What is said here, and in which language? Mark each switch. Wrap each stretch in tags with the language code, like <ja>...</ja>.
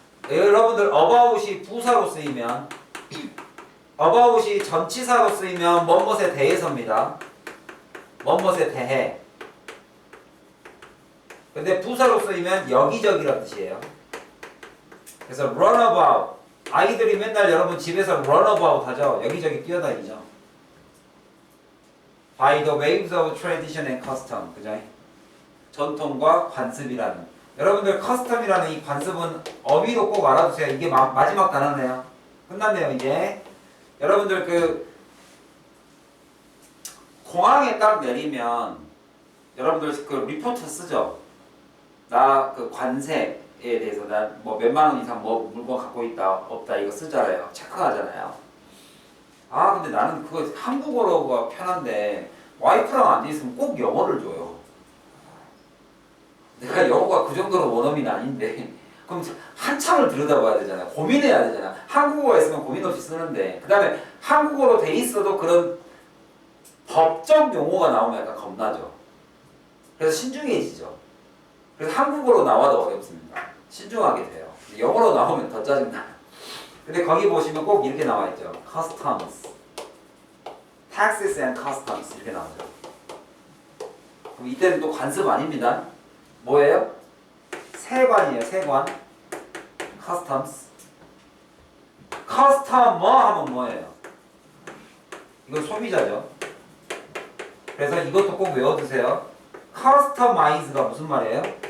<ko>여러분들 about이 부사로 쓰이면 about이 전치사로 쓰이면 뭐뭇에 대해서입니다. 뭐뭇에 대해. 근데 부사로 쓰이면 여기저기란 뜻이에요. 그래서 runabout. 아이들이 맨날 여러분 집에서 runabout 하죠. 여기저기 뛰어다니죠.</ko> <en>By the waves of tradition and custom.</en> <ko>그죠? 전통과 관습이라는. 여러분들 custom이라는 이 관습은 어휘로 꼭 알아두세요. 이게 마지막 단어네요. 끝났네요 이제. 여러분들 공항에 딱 내리면 여러분들 리포트 쓰죠. 나 관세에 대해서 나 뭐 몇만 원 이상 뭐 물건 갖고 있다 없다 이거 쓰잖아요. 체크하잖아요. 근데 나는 그거 한국어로가 편한데 와이프랑 앉아 있으면 꼭 영어를 줘요. 내가 영어가 그 정도로 원어민이 아닌데 그럼 한참을 들여다봐야 되잖아요. 고민해야 되잖아. 한국어가 있으면 고민 없이 쓰는데 그 다음에 한국어로 돼 있어도 그런 법적 용어가 나오면 약간 겁나죠. 그래서 신중해지죠. 그래서 한국어로 나와도 어렵습니다. 신중하게 돼요. 영어로 나오면 더 짜증나요. 근데 거기 보시면 꼭 이렇게 나와 있죠.</ko> <en>Customs, Taxes and Customs 이렇게 나오죠.</en> <ko>그럼 이때는 또 관습 아닙니다. 뭐예요? 세관이에요. 세관. Customs. Customer 하면 뭐예요? 이건 소비자죠. 그래서 이것도 꼭 외워두세요. Customize가 무슨 말이에요?</ko>